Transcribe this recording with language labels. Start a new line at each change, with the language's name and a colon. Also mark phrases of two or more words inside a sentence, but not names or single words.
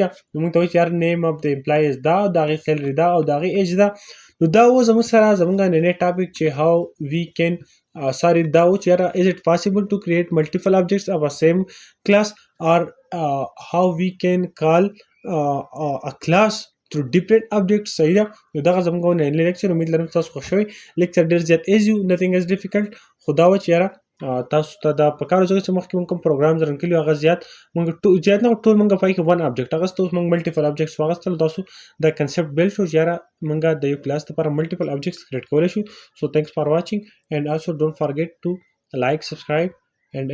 Pashto: نو موږ ته وایي چې یار
English: name of the employees
Pashto: دا او دغه سیلری دا او دغه ایج ده. نو دا و زموږ سره زموږ نن ټاپک چې
English: how we can
Pashto: دا و چې یار
English: is it possible to create multiple objects of a same class or how we can call a class through different objects.
Pashto: صحیح ده. نو دغه زموږ نن لیکچر امید لرم تاسو خوښ شوی. لیکچر ډیر زیات
English: easy nothing is difficult.
Pashto: خدا و چې یاره تاسو ته دا په کار ځکه چې مخکې مونږ کوم پروګرام رن کړي هغه زیات نه ټول مونږ پای کې
English: one object
Pashto: اغستو مونږ
English: multiple objects
Pashto: واغستل تاسو دا کنسپټ بیل شو چې یاره مونږ د یو کلاس لپاره
English: multiple objects create
Pashto: کولای شو سو
English: thanks for watching and also don't forget to like subscribe and